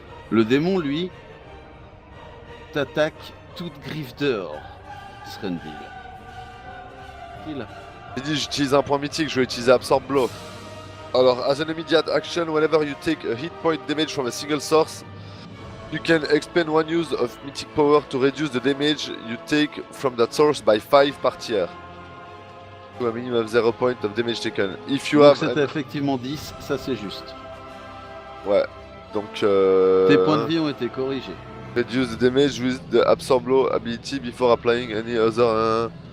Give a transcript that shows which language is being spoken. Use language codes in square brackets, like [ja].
[fr] Le démon, lui, t'attaque toute griffe dehors, Srendil. J'ai dit j'utilise un point mythique, je vais utiliser Absorb Blow. Alors, [en] as an immediate action, whenever you take a hit point damage from a single source, you can expend one use of mythic power to reduce the damage you take from that source by 5 [fr] par tiers. [en] To a minimum of 0 point of damage taken. If you [fr] Donc [en] have... [fr] c'était effectivement 10, ça c'est juste. Ouais, donc... Tes points de vie ont été corrigés. [en] Reduce the damage with the Absorb Blow ability before applying any other...